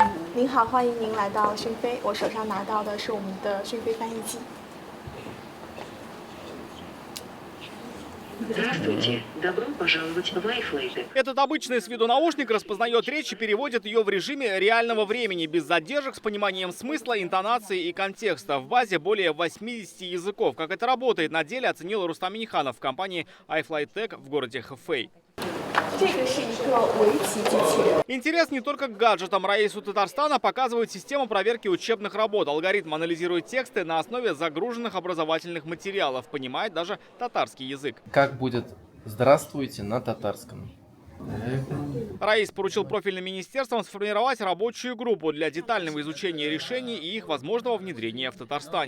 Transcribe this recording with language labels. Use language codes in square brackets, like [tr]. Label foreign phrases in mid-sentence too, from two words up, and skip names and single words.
[zh] 您好，欢迎您来到讯飞。我手上拿到的是我们的讯飞翻译机。 [ru] Здравствуйте, добро пожаловать в iFlight. Этот обычный с виду наушник распознает речь и переводит ее в режиме реального времени, без задержек, с пониманием смысла, интонации и контекста. В базе более 80 языков. Как это работает на деле, оценил Рустам Миниханов в компании iFlight Tech в городе Хэфэй. [zh] 这个是一个围棋机器人。 [ru] Интерес не только к гаджетам. Раису Татарстана показывает систему проверки учебных работ. Алгоритм анализирует тексты на основе загруженных образовательных материалов. Понимает даже татарский язык. Как будет «здравствуйте» на татарском? Раис поручил профильным министерствам сформировать рабочую группу для детального изучения решений и их возможного внедрения в Татарстане.